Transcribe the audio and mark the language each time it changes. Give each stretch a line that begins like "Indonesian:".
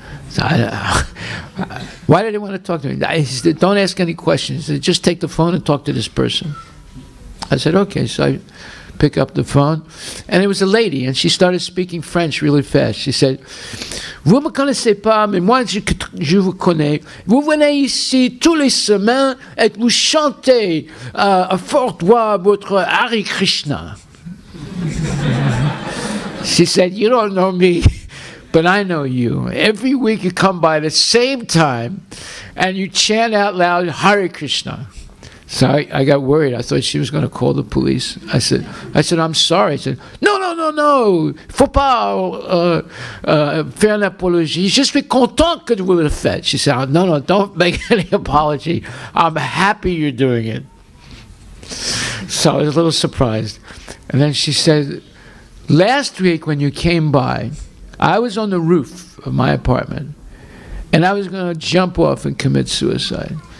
English: So why did he want to talk to me? He said, "Don't ask any questions. He said, just take the phone and talk to this person." I said, "Okay." So I pick up the phone, and it was a lady, and she started speaking French really fast.
French: She said, "Vous me connaissez pas, mais moi je vous connais. Vous venez ici tous les semaines et vous chantez à forte voix votre Hare Krishna."
English: She said, "You don't know me, but I know you. Every week you come by the same time and you chant out loud Hare Krishna." So I got worried. I thought she was going to call the police. I said, "I'm sorry." I said, No,
French: faut pas faire une apologie. Je suis content que vous le faites."
English: She said, No, don't make any apology. I'm happy you're doing it." So I was a little surprised. And then she said, "Last week when you came by, I was on the roof of my apartment, and I was going to jump off and commit suicide.